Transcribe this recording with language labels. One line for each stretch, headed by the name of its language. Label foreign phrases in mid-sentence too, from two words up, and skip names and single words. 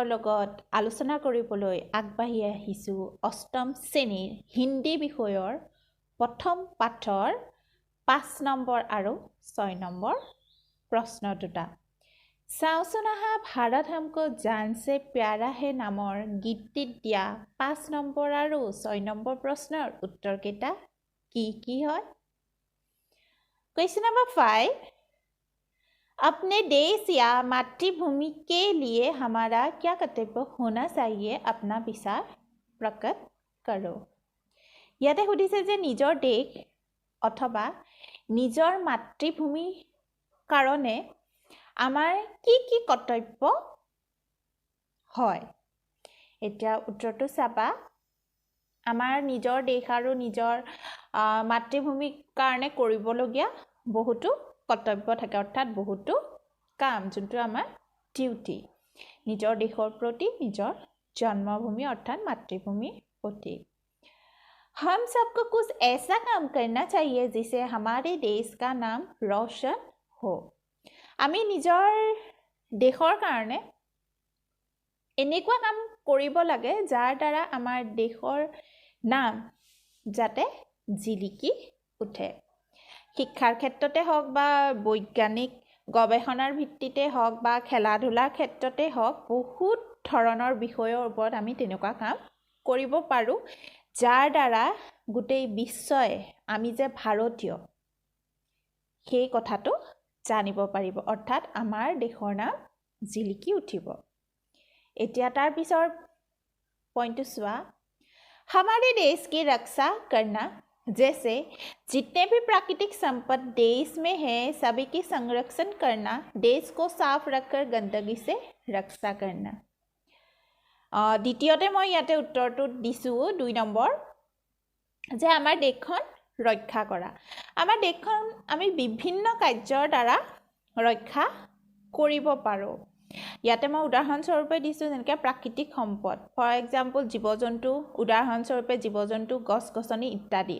Assamese: লগত আলোচনা কৰিবলৈ আগবাঢ়ি আহিছোঁ অষ্টম শ্ৰেণীৰ হিন্দী বিষয়ৰ প্ৰথম পাঠৰ 5 নম্বৰ আৰু 6 নম্বৰ প্ৰশ্ন দুটা। চাওচোন আহা ভাৰত हमको जान से प्यारा है নামৰ গীতটিত দিয়া 5 নম্বৰ আৰু 6 নম্বৰ প্ৰশ্নৰ উত্তৰকেইটা কি কি হয়?
English: Question number 5,
Hindi: अपने देश या मातृभूमि के लिए हमारा क्या कर्तव्य होना चाहिए अपना विचार प्रकट करो।
Assamese: ইয়াতে সুধিছে যে নিজৰ দেশ অথবা নিজৰ মাতৃভূমি কাৰণে আমাৰ কি কি কৰ্তব্য হয়। এতিয়া উত্তৰটো চাবা। আমাৰ নিজৰ দেশ আৰু নিজৰ মাতৃভূমিৰ কাৰণে কৰিবলগীয়া বহুতো কৰ্তব্য থাকে, অৰ্থাৎ বহুতো কাম, যোনটো আমাৰ ডিউটি নিজৰ দেশৰ প্ৰতি, নিজৰ জন্মভূমি অৰ্থাৎ মাতৃভূমিৰ প্ৰতি।
Hindi: हम सबको कुछ ऐसा काम करना चाहिए जिससे हमारे देश का नाम रोशन हो।
Assamese: আমি নিজৰ দেশৰ কাৰণে এনেকুৱা কাম কৰিব লাগে যাৰ দ্বাৰা আমাৰ দেশৰ নাম যাতে জিলিকি উঠে। শিক্ষাৰ ক্ষেত্ৰতে হওক বা বৈজ্ঞানিক গৱেষণাৰ ভিত্তিতে হওক বা খেলা ধূলাৰ ক্ষেত্ৰতে হওক, বহুত ধৰণৰ বিষয়ৰ ওপৰত আমি তেনেকুৱা কাম কৰিব পাৰোঁ যাৰ দ্বাৰা গোটেই বিশ্বই আমি যে ভাৰতীয় সেই কথাটো জানিব পাৰিব, অৰ্থাৎ আমাৰ দেশৰ নাম জিলিকি উঠিব। এতিয়া তাৰ পিছৰ পইণ্টটো চোৱা।
Hindi: हमारे देश की रक्षा करना, जैसे जितने भी प्राकृतिक संपद देश में है सभी की संरक्षण करना, देश को साफ रखकर गंदगी से रक्षा करना।
Assamese: দ্বিতীয়তে মই ইয়াতে উত্তৰটো দিছোঁ 2 নম্বৰ, যে আমাৰ দেশখন ৰক্ষা কৰা। আমাৰ দেশখন আমি বিভিন্ন কাৰ্যৰ দ্বাৰা ৰক্ষা কৰিব পাৰোঁ। ইয়াতে মই উদাহৰণস্বৰূপে দিছোঁ যেনেকৈ প্ৰাকৃতিক সম্পদ,
English: for example
Assamese: জীৱ জন্তু, উদাহৰণস্বৰূপে জীৱ জন্তু, গছ গছনি ইত্যাদি।